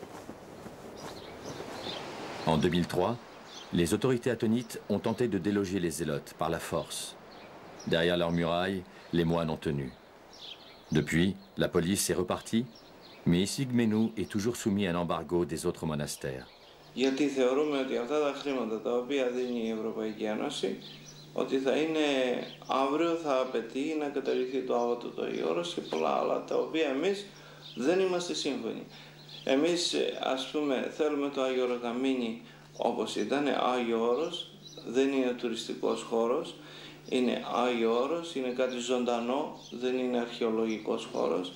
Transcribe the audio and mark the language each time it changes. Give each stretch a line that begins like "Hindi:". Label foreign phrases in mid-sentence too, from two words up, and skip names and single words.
French: En 2003, les autorités athénites ont tenté de déloger les Zélotes par la force. Derrière leurs murailles, les moines ont tenu. Depuis, la police est repartie, mais Essigmenou est toujours soumis à un embargo des autres monastères.
Greek: Γιατί θεωρούμε ότι αυτά τα χρήματα τα οποία δίνει η Ευρωπαϊκή Ένωση, ότι θα είναι αύριο θα απαιτεί να καταργηθεί το άβατο το Άγιος και πολλά άλλα τα οποία εμείς δεν είμαστε σύμφωνοι. Εμείς ας πούμε θέλουμε το Άγιο Όρος να μείνει όπως ήταν, Άγιο Όρος, δεν είναι τουριστικός χώρος, είναι Άγιο Όρος, είναι κάτι ζωντανό, δεν είναι αρχαιολογικός χώρος.